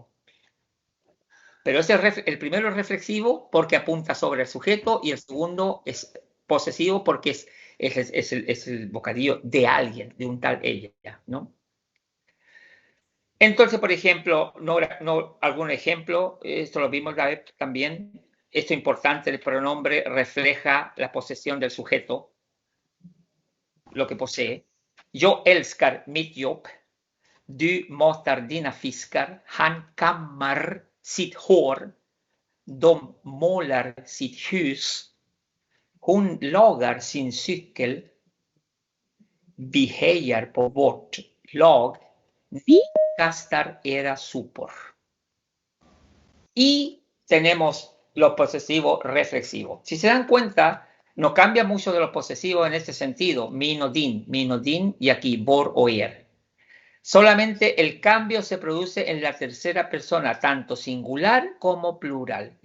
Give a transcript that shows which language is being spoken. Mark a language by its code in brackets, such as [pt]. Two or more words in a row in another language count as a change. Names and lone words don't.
[es] Pero el primero es reflexivo porque apunta sobre el sujeto y el segundo es posesivo porque es el bocadillo de alguien, de un tal ella, ¿no? Entonces, por ejemplo, algún ejemplo, esto lo vimos la vez también, esto importante, el pronombre refleja la posesión del sujeto, lo que posee. [sv] Yo älskar mitt jobb, du matar dina fiskar, han kammar sitt hår, de målar sitt hus, hon lagar sin cykel, vi hejar på vårt lag, ni kastar era sopor. [es] Y tenemos lo posesivo reflexivo. Si se dan cuenta, no cambia mucho de lo posesivo en este sentido, min o din, y aquí vor o er. Solamente el cambio se produce en la tercera persona, tanto singular como plural.